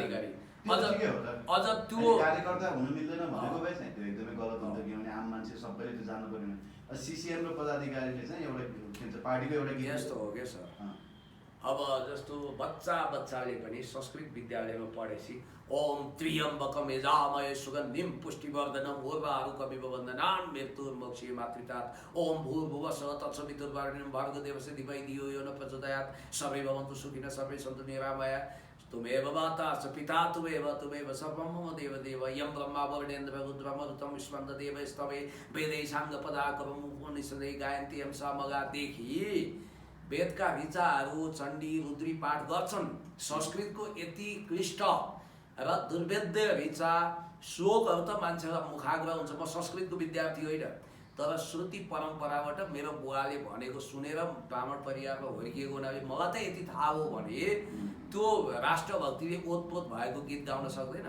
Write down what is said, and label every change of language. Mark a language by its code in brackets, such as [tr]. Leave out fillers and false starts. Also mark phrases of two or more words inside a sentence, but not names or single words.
[ne] अझ त्यो कार्यकर्ता हुनु मिल्दैन भनेको भए चाहिँ त्यो एकदमै गलत हुन्छ, किनभने आम मान्छे सबैले त्यो जान्नु पर्दैन। सिसिएम र पदाधिकारीले चाहिँ एउटा के भन्छ पार्टीको एउटा गीत यस्तो हो क्या सर। अब जस्तो बच्चाले पनि संस्कृत विद्यालयमा पढेपछि [sa] ओम त्र्यम्बकम यजामहे सुगन्धिम पुष्टिवर्धनम उर्वारुकमिव बन्धनान् मृत्युर्मोक्षीय मातृतात ओम भूर्भुवः स्वः तत्सवितुर्वरेण्यं भर्गदेवस्य धीमहि धियो यो न प्रचोदयात् सर्वे भवन्तु सुखिनः सर्वे सन्तु निरामया तुमेव माता च पिता तुमेव सर्वं मम देवदेव यं ब्रह्मा वरुणेन्द्र रुद्रमरुतं विश्वन्ददेव स्तवे वेदै साङ्गपदाकरं उपनिषदै गायन्ति यं समगादेखि [ne] वेदका ऋचाहरू चण्डी रुद्री पाठ गर्छन्। संस्कृतको यति क्लिष्ट र दुर्वेद्य ऋचा श्लोकहरू त मान्छेलाई मुखाग्र हुन्छ। म संस्कृतको विद्यार्थी होइन, तर श्रुति परम्पराबाट मेरो बुवाले भनेको सुनेर ब्राह्मण परिवारमा हुर्किएको हुनाले मलाई त यति थाहा हो भने त्यो राष्ट्रभक्तिले ओतप्रोत भएको गीत गाउन सक्दैन।